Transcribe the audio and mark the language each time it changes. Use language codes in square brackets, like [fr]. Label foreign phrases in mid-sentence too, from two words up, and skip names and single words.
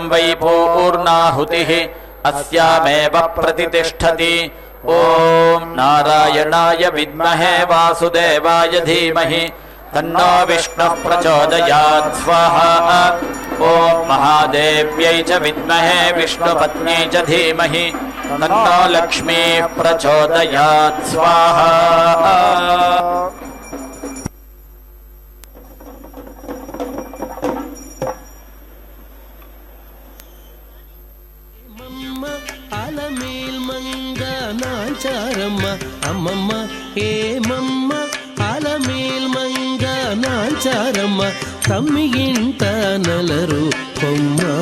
[sa] वै पूर्णाहुतिः अस्यामेव प्रतिष्ठति ॐ नारायणाय विद्महे वासुदेवाय धीमहि तन्नो विष्णुः प्रचोदयात् स्वाहा ॐ महादेव्यै च विद्महे विष्णुपत्न्यै च धीमहि तन्नो लक्ष्मीः प्रचोदयात् स्वाहा [te] నాచారమ్మ అమ్మమ్మ ఏమమ్మ అలమేల్ మంగ నాచారమ్మ తమ్మి ఇంట నలరు కొమ్మ